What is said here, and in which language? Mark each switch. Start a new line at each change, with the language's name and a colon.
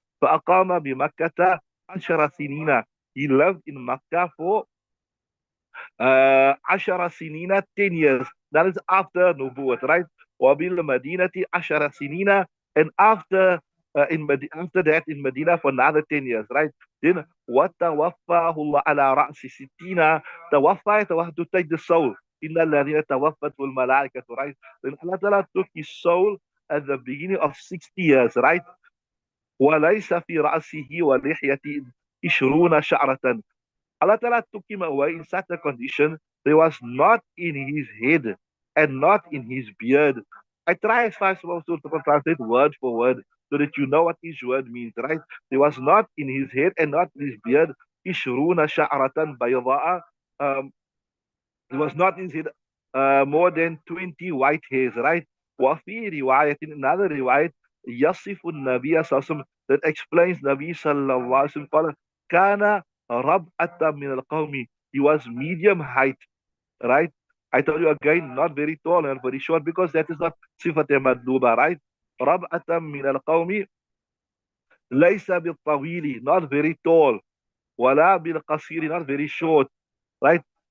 Arabic: فأقام بمكة 10 سنين.
English: He lived in Makkah for 10 سنين, 10 years. That is after Nubuwwat, right?
Arabic: وبالمدينة 10 سنين,
English: and after that in Medina for another 10 years, right? Then
Arabic: وتوفاه الله على رأس 60.
English: توفى to take the soul.
Arabic: إن الذين توفته الملائكة,
English: right? Then Allah Ta'ala took his soul at the beginning of 60 years, right?
Arabic: وليس في رأسه ولحيته 20 شعرة.
English: Allah Ta'ala took him away in such a condition. There was not in his head and not in his beard. I try as far as possible to translate word for word so that you know what each word means, right? There was not in his head and not in his beard.
Arabic: Ishruna sha'ratan bayda'a.
English: It was not in his head more than 20 white hairs, right?
Arabic: وفي رواية,
English: in another riwayat,
Arabic: يصف النبي صلى الله عليه وسلم,
English: that explains Nabi sallallahu alaihi wasallam,
Arabic: كان ربعة من القوم.
English: He was medium height, right? I told you again, not very tall and very short, because that is not
Arabic: صفة مطلوبة,
English: right?
Arabic: ربعة من القوم ليس بالطويل,
English: not very tall,
Arabic: ولا بالقصير,
English: not very short, right?